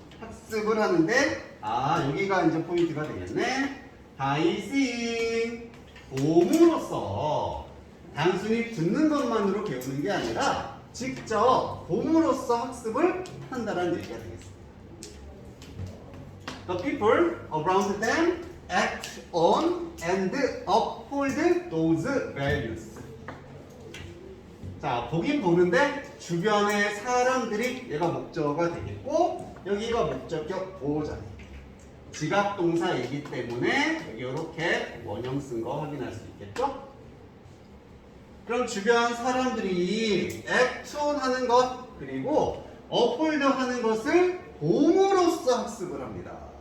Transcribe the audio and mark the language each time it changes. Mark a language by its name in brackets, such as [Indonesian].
[Korean] 학습을 하는데 여기가 이제 포인트가 되겠네. by seeing 봄으로써 단순히 듣는 것만으로 배우는 게 아니라 직접 봄으로써 학습을 한다는 얘기가 되겠습니다. [English] The people around them act on and uphold those values. [Korean] 자, 보긴 보는데 주변의 사람들이 얘가 목적어가 되겠고 여기가 목적격 보호자네. 지각동사이기 때문에 여기 이렇게 원형 쓴 거 확인할 수 있겠죠? 그럼 주변 사람들이 act on 하는 것 그리고 uphold 하는 것을 봄으로써 학습을 합니다.